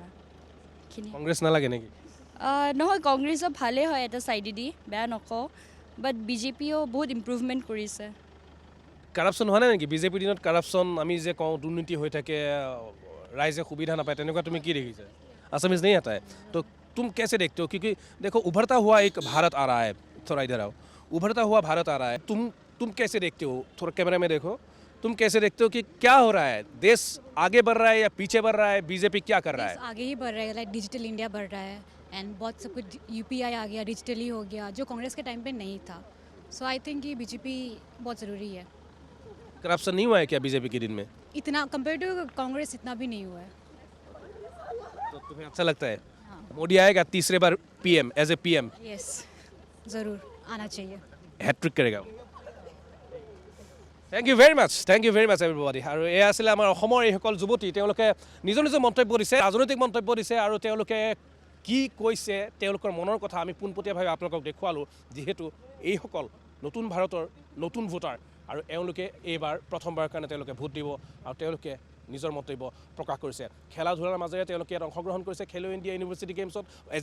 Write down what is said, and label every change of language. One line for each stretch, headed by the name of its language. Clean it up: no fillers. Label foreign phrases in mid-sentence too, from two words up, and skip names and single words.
Assamese: কংগ্ৰেছ নালাগে নেকি নহয় কংগ্ৰেছৰ ভালেই হয় এটা চাইডেদি বেয়া নকওঁ বাট বিজেপিয়েও বহুত ইম্প্ৰুভমেণ্ট কৰিছে কাৰাপশ্যন হোৱা নাই নেকি বিজেপিৰ দিনত কাৰাপশ্যন আমি যে কওঁ দুৰ্নীতি হৈ থাকে ৰাইজে সুবিধা নাপায় তেনেকুৱা তুমি কি দেখিছা
Hindi: असमीज नहीं आता है तो तुम कैसे देखते हो क्योंकि देखो उभरता हुआ एक भारत आ रहा है थोड़ा इधर आओ उभरता हुआ भारत आ रहा है तुम कैसे देखते हो थोड़ा कैमरा में देखो तुम कैसे देखते हो कि क्या हो रहा है देश आगे बढ़ रहा है या पीछे बढ़ रहा है बीजेपी क्या कर रहा है आगे ही बढ़ रहा है लाइक डिजिटल इंडिया बढ़ रहा है एंड बहुत सब कुछ UPI आ गया डिजिटली हो गया जो कांग्रेस के टाइम पे नहीं था
English: so I think
Hindi: ये बीजेपी बहुत ज़रूरी है करप्शन नहीं हुआ है क्या बीजेपी के दिन में इतना
English: compare to
Hindi: कांग्रेस इतना भी नहीं हुआ है तो तुम्हें अच्छा लगता है मोदी आएगा तीसरे बार PM
English: as a PM
Hindi: यस ज़रूर आना चाहिए हैट्रिक करेगा
English: thank you very much everybody
Assamese: আৰু এয়া আছিলে আমাৰ অসমৰ এইসকল যুৱতী তেওঁলোকে নিজৰ নিজৰ মন্তব্য দিছে ৰাজনৈতিক মন্তব্য দিছে আৰু তেওঁলোকে কি কৈছে তেওঁলোকৰ মনৰ কথা আমি পোনপটীয়াভাৱে আপোনালোকক দেখুৱালোঁ যিহেতু এইসকল নতুন ভাৰতৰ নতুন ভোটাৰ আৰু এওঁলোকে এইবাৰ প্ৰথমবাৰৰ কাৰণে তেওঁলোকে ভোট দিব আৰু তেওঁলোকে নিজৰ মন্তব্য প্ৰকাশ কৰিছে খেলা ধূলাৰ মাজেৰে তেওঁলোকে ইয়াত অংশগ্ৰহণ কৰিছে খেলো ইণ্ডিয়া ইউনিভাৰ্চিটি গেমছত এজ